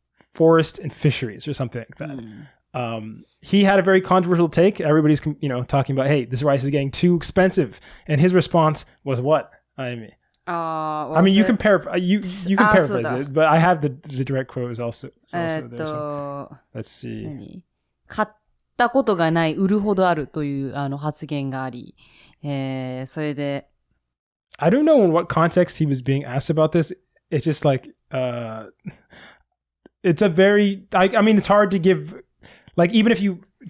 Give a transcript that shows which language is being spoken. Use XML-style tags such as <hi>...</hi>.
<en>forest and fisheries or something like that. He had a very controversial take. Everybody's, talking about, hey, this rice is getting too expensive. And his response was what? I mean, you can paraphrase it, but I have the direct quote is also there. So let's see.</en> <ja>買ったことがない、売るほどあるという発言があり、それで、</ja> <en>I don't know in what context he was being asked about this. It's just like, it's a very, I mean, it's hard to give, like, even if you...</en>